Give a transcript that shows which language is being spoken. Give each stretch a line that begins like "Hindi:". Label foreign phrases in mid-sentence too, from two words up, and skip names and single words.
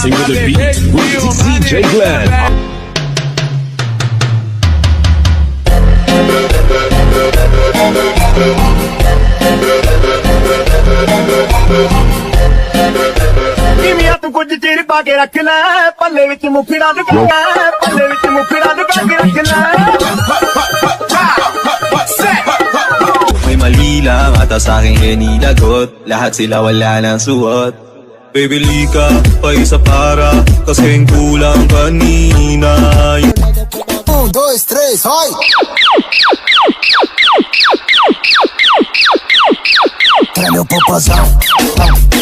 English: the beat with DJ Glenn.
Punjabi: ਤੂੰ ਕੁਝ ਚਿਰ ਪਾ ਕੇ ਰੱਖ ਲੈ ਪੱਲੇ ਵਿੱਚ ਮੁਫੜਾ ਲੁਕਾ ਪੱਲੇ ਵਿੱਚ ਮੁਫੜਾ ਲੁਕਾ ਕੇ ਰੱਖ ਲੈ
Filipino: May mali lang ata sa'king inilagot. Lahat sila wala nang suot. Bibili ka pa isa para kasing kulang kanina.
Spanish: 1, 2, 3, hoy! Tráeme un popozão.